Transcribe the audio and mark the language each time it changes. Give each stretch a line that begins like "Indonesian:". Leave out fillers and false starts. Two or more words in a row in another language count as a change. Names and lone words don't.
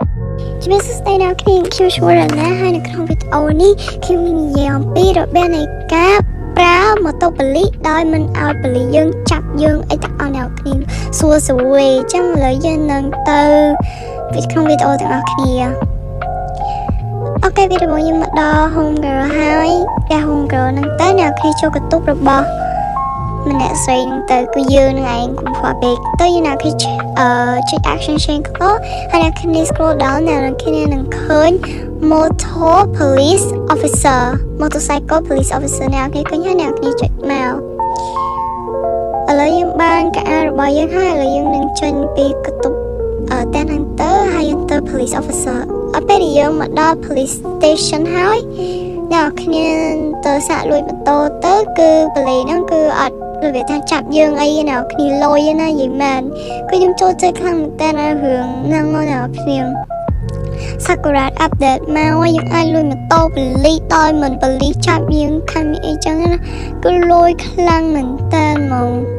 Khmer: ជំរាបសួស្តីអ្នកគ្នាខ្ញុំឈ្មោះរណាហើយនៅក្នុងវីដេអូនេះខ្ញុំនឹងនិយាយអំពីរបៀបនៃការប្រើម៉ូតូប៉ូលីសដោយមិនឲ្យប៉ូលីសយើងចាប់យើងអីទាំងអស់អ្នកគ្នាសួរស្រួយអញ្ចឹងឥឡូវយើងនឹងទៅក្នុងវីដេអូទាំងអស់គ្នាអូ ខេវីដេអូយើងមកដល់ Home Girl ហើយតែ Home Girl ហ្នឹងទៅអ្នកគ្នាចូលកន្ទប់របស់ម្នាក់ស្រីហ្នឹងទៅគឺយើងនឹងឯងកុំខ្វល់ពេកទៅយើងអ្នកគ្នាចុច
English: action change color
Khmer: ហើយអ្នកគ្នា
English: scroll down
Khmer: អ្នកគ្នានឹងឃើញ
English: motor police officer motorcycle police officer
Khmer: អ្នកគ្នាឃើញហើយអ្នកគ្នាចុចមកឥឡូវយើងបានកាអា របស់យើងហើយឥឡូវយើងនឹងចេញពីកន្ទប់តែហ្នឹងទៅហើយយើងទៅ
English: police officer
Khmer: អត់ពេលយើងមកដល់
English: police station
Khmer: ហើយអ្នកគ្នាទៅសាកលួចម៉ូតូទៅគឺប៉ូលីសហ្នឹងគឺអត់របៀបថាចាប់យើងអីណាគ្នាលុយណានិយាយមែនគឺខ្ញុំចូលចិត្តខ្លាំងមែនតើរឿងហ្នឹងណាគ្នាSakura update មកយើងអាចលួចម៉ូតូប៉ូលីសដោយមិនប៉ូលីសចាប់យើងខាងនេះអីចឹងណាគឺលុយខ្លាំងមែនតើហ្មង